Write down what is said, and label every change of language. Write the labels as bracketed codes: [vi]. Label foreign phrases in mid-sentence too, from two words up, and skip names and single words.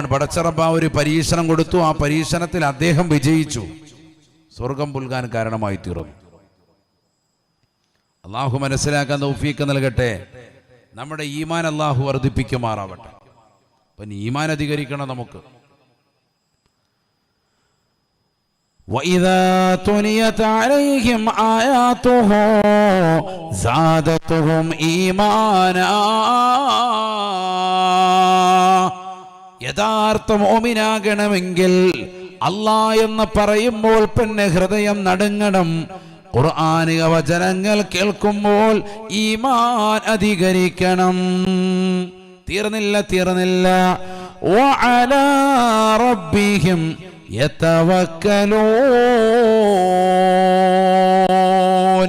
[ml] പടച്ചറബ് ഒരു പരീക്ഷണം കൊടുത്തു. ആ പരീക്ഷണത്തിൽ അദ്ദേഹം വിജയിച്ചു, സ്വർഗം പുൽകാൻ കാരണമായി തീർന്നു. അള്ളാഹു മനസ്സിലാക്കാൻ തൗഫീഖ് നൽകട്ടെ. നമ്മുടെ ഈമാൻ അള്ളാഹു വർദ്ധിപ്പിക്കുമാറാവട്ടെ. അപ്പം ഈമാൻ അധികരിക്കണം നമുക്ക്. [ar] وَإِذَا تُلِيَتْ عَلَيْهِمْ آيَاتُهُ زَادَتْهُمْ إِيمَانًا. [ml] യഥാർത്ഥ മുഅ്മിനാകണമെങ്കിൽ അല്ലാഹ് എന്ന് പറയുമ്പോൾ പിന്നെ ഹൃദയം നടുങ്ങണം. ഖുർആനിക വചനങ്ങൾ കേൾക്കുമ്പോൾ ഈമാൻ അധികരിക്കണം. [ar] തീർന്നില്ല. وعلى ربهم يتوكلون.